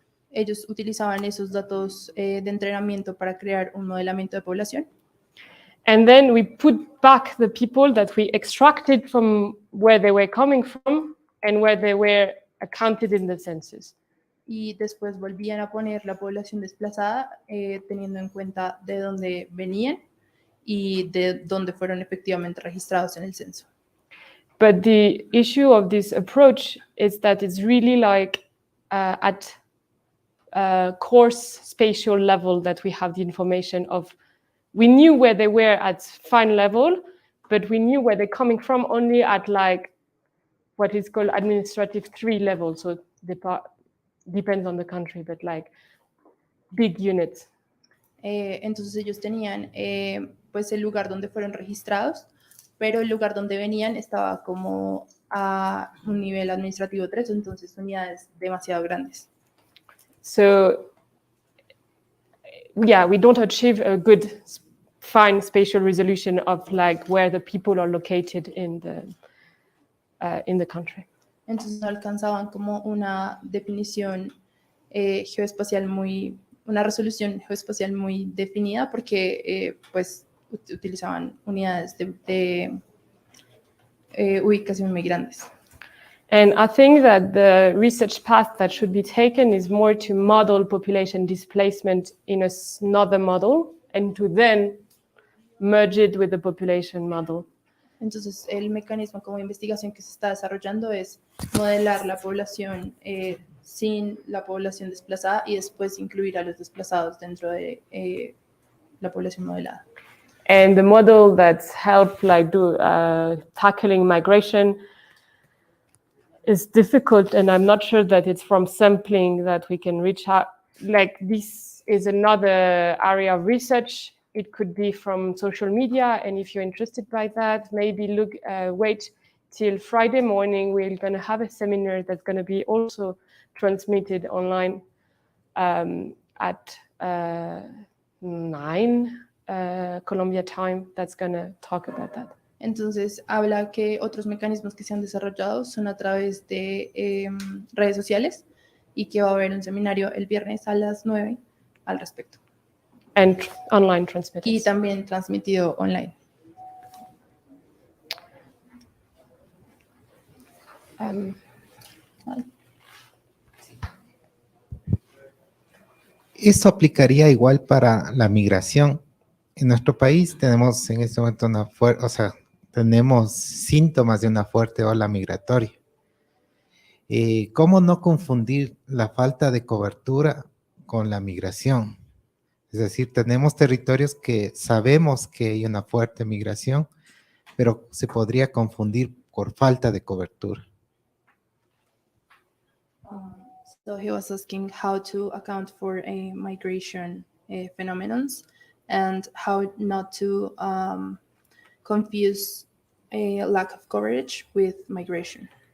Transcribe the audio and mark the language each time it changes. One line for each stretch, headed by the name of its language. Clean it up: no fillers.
Spanish: Ellos utilizaban esos datos de entrenamiento para crear un modelamiento de población.
English: And then we put back the people that we extracted from where they were coming from and where they were accounted in the census.
Spanish: Y después volvían a poner la población desplazada teniendo en cuenta de dónde venían y de dónde fueron efectivamente registrados en el censo.
English: But the issue of this approach is that it's really like at coarse spatial level that we have the information of. We knew where they were at fine level, but we knew where they're coming from only at like what is called administrative 3 level. So depends on the country, but like big units.
Spanish: Entonces ellos tenían pues el lugar donde fueron registrados, pero el lugar donde venían estaba como a un nivel administrativo 3, entonces unidades demasiado grandes.
English: So yeah, we don't achieve a good fine spatial resolution of like where the people are located in the country.
Spanish: Entonces no alcanzaban como una definición geoespacial una resolución geoespacial muy definida porque pues utilizaban unidades de ubicación muy grandes.
English: And I think that the research path that should be taken is more to model population displacement in another model and to then merge it with the population model.
Spanish: Entonces, el mecanismo como investigación que se está desarrollando es modelar la población sin la población desplazada y después incluir a los desplazados dentro de la población modelada.
English: And the model that's helped like do tackling migration is difficult, and I'm not sure that it's from sampling that we can reach out. Like this is another area of research. It could be from social media, and if you're interested by that, maybe wait till Friday morning. We're going to have a seminar that's going to be also transmitted online at 9 Colombia time. That's going to talk about that.
Spanish: Entonces, habla que otros mecanismos que se han desarrollado son a través de redes sociales y que va a haber un seminario el viernes a las 9 al respecto.
English: And online transmitted.
Spanish: Y también transmitido online. Esto aplicaría igual para la migración. En nuestro país tenemos en este momento tenemos síntomas de una fuerte ola migratoria. ¿Cómo no confundir la falta de cobertura con la migración? Es decir, tenemos territorios que sabemos que hay una fuerte migración, pero se podría confundir por falta de cobertura.
English: So he was asking how to account for a migration phenomenon and how not to confuse a lack of coverage with migration.